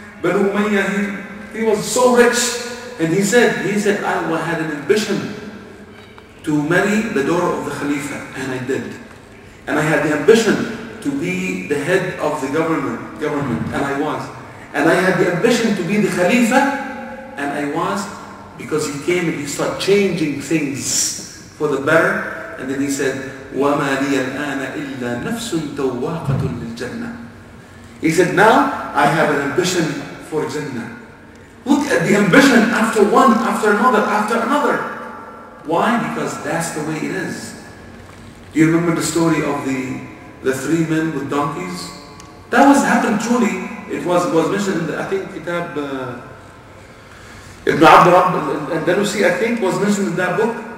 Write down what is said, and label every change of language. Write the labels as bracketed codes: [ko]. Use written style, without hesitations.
[en] Banu Umayyah, he was so rich. And he said, I had an ambition to marry the daughter of the Khalifa, and I did. And I had the ambition to be the head of the government, and I was. And I had the ambition to be the Khalifa, and I was, because he came and he started changing things for the better. And then he said, [ar] وَمَا لِيَ الْآنَ إِلَّا نَفْسٌ تَوَّاقَةٌ لِلْجَنَّةِ. [en] He said, now I have an ambition for Jannah. Look at the ambition after one, after another. Why? Because that's the way it is. Do you remember the story of the 3 men with donkeys? That happened truly. It was mentioned in the, I think, Kitab Ibn Abd Andalusi, I think, was mentioned in that book.